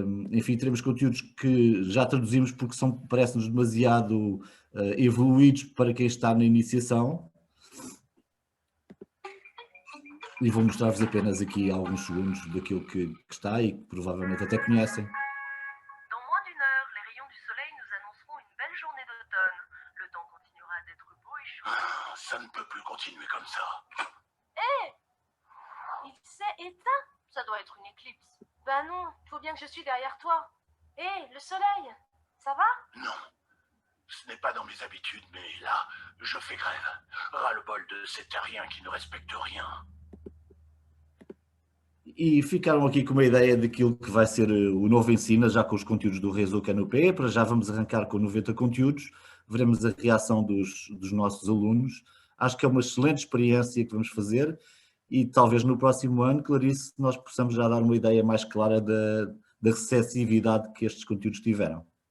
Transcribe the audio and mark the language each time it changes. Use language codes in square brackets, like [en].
[pt] Enfim, teremos conteúdos que já traduzimos porque parecem-nos demasiado evoluídos para quem está na iniciação. E vou mostrar-vos apenas aqui alguns segundos daquilo que está e que provavelmente até conhecem. [fr] Dans moins d'une heure, les rayons du soleil nous annonceront une belle journée d'automne. Le temps continuera d'être beau et chaud. Ça ne peut plus continuer comme ça. Il s'est éteint. Ça doit être une éclipse. Ben non, faut bien que je suis derrière toi. Hé, le soleil, ça va? Non. Ce n'est pas dans mes habitudes, mais là, je fais grève. Ras-le-bol de ces terriens qui ne respectent rien. [pt] E ficaram aqui com uma ideia daquilo que vai ser o novo Ensina, já com os conteúdos do Réseau Canopé. Para já vamos arrancar com 90 conteúdos, veremos a reação dos nossos alunos. Acho que é uma excelente experiência que vamos fazer e talvez no próximo ano, Clarice, nós possamos já dar uma ideia mais clara da receptividade que estes conteúdos tiveram.